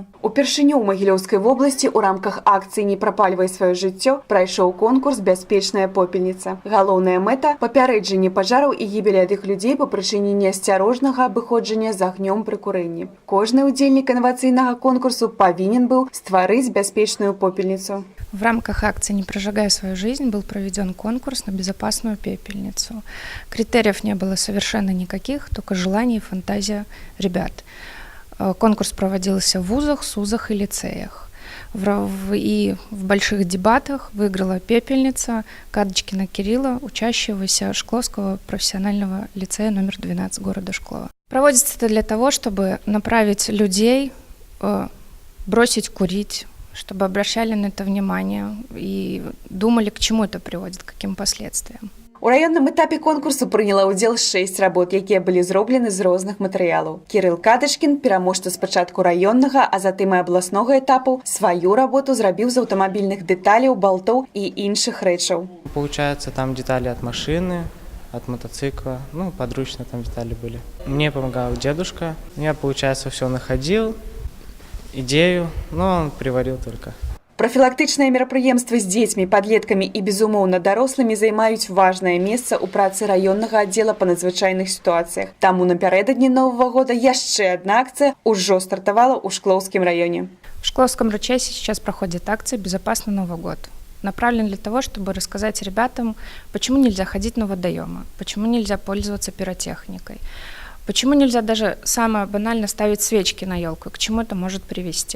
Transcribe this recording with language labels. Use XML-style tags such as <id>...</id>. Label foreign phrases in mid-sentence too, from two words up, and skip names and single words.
<be>Упершыню ў Магілёўскай вобласці ў рамках акцыі «Не прапальвай сваё жыццё» прайшоў конкурс «Бяспечная попельніца». Галоўная мэта – папярэджанне пажараў і гібелі ад іх людзей па прычыне неасцярожнага абыходжання з агнём пры курэнні. Кожны удзельнік інавацыйнага конкурсу павінен быў стварыць бяспечную попельницу.</be> <ru>В рамках акции «Не прожигая свою жизнь» был проведен конкурс на безопасную пепельницу. Критериев не было совершенно никаких, только желание и фантазия ребят. Конкурс проводился в вузах, СУЗах и лицеях. И в больших дебатах выиграла пепельница Кадочкина Кирилла, учащегося Шкловского профессионального лицея номер 12 города Шклова. Проводится это для того, чтобы направить людей, бросить курить, чтобы обращали на это внимание и думали, к чему это приводит, к каким последствиям.</ru> <be>У раённым этапе конкурсу прыняла ўдзел 6 работ, якія былі зроблены з розных матэрыялаў. Кірыл Кадачкін, пераможца спачатку раённага, а затым і абласнога этапу, сваю работу зрабіў з аўтамабільных дэталяў, болтоў і іншых рэчаў.</be> <ru>Получается, там детали от машины, от мотоцикла, подручно там детали были. Мне помогал дедушка, я, получается, все находил, идею, но он приварил только.</ru> <be>Прафілактычныя мерапрыемствы з дзецьмі, падлеткамі і, безумоўна, дарослымі займаюць важнае месца ў працы раённага аддзела па надзвычайных сітуацыях. Таму напярэдадні Новага года яшчэ одна акцыя ўжо стартавала ў Шклоўскім раёне.</be> <ru>В Шкловском РЧСе сейчас проходит акция «Безопасный Новый год». Направлен для того, чтобы рассказать ребятам, почему нельзя ходить на водоемы, почему нельзя пользоваться пиротехникой, почему нельзя даже самое банально ставить свечки на елку, к чему это может привести.</ru>